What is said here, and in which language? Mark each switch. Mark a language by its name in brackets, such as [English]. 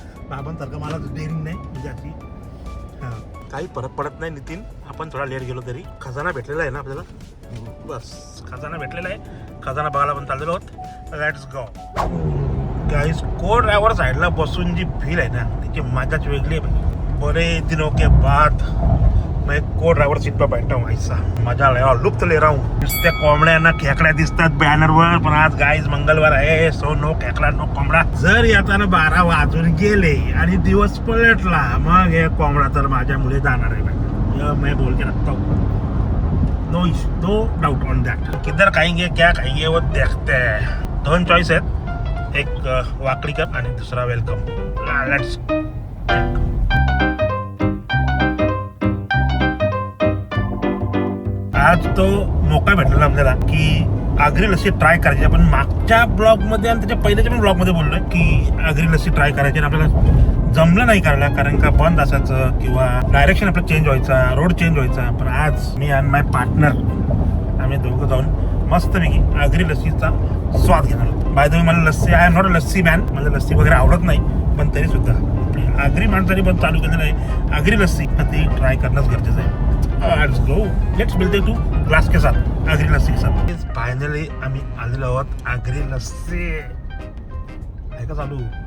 [Marathi] बाबांसारखं मला डेअरिंग नाही, म्हणजे अशी काही फरक पडत नाही. नितीन, आपण थोडा लेट गेलो तरी खजाना भेटलेला आहे ना आपल्याला. बस खजाना भेटलेला आहे. खजाना बघायला पण चाललेलो आहोत. [English] Let's go guys. [Marathi] को ड्राइवर साइडला बसून जी फील आहे ना, त्याची मजाच वेगळी आहे. [Hindi] बड़े दिनों के बाद मैं को ड्राइवर सीट पर बैठा हूँ. ऐसा मजा ले और लुप्त ले रहा हूँ. [Marathi] नुसत्या कोंबड्यांना खेकड्या दिसतात बॅनरवर, पण आज गाईज मंगळवार आहे. सो नो खेकडा नो कोंबडा. जर येताना 12 वाजून गेले आणि दिवस पलटला, मग हे कोंबडा तर माझ्या मुले जाणार आहे. [Hindi] मैं बोल के रखता हूँ. [English] No doubt on that. [Hindi] किधर खाएंगे क्या खाएंगे वो देखते हैं. [Marathi] 2 चॉईस आहेत, एक वाकडी कप आणि दुसरा वेलकम. लेट्स. आज तो मौका भेटलेला आपल्याला की आगरी लस्सी ट्राय करायची. आपण मागच्या ब्लॉग मध्ये आणि त्याच्या पहिल्याच्या पण ब्लॉग मध्ये बोललोय की आगरी लस्सी ट्राय करायची. आणि आपल्याला जमलं नाही करायला, कारण का बंद असायचं किंवा डायरेक्शन आपलं चेंज व्हायचा, रोड चेंज व्हायचा. पण आज मी आणि माय पार्टनर आम्ही दोघं जाऊन मस्तपैकी आगरी लस्सीचा स्वाद घेणार. बाय द वे, मला lassi, [English] I am not a lassi man. [Marathi] मला लस्सी वगैरे आवडत नाही, पण तरी सुद्धा आगरी माणसाने पण चालू केलेलं आहे आगरी लस्सी. ती ट्राय करणंच गरजेचं आहे. Let's go. [Hindi] लेट्स मिलते तू ग्लास के साथ, आगरी लस्सी के साथ. [Marathi] फायनली आम्ही आलेलो आहोत आगरी लस्सी. आहे का चालू?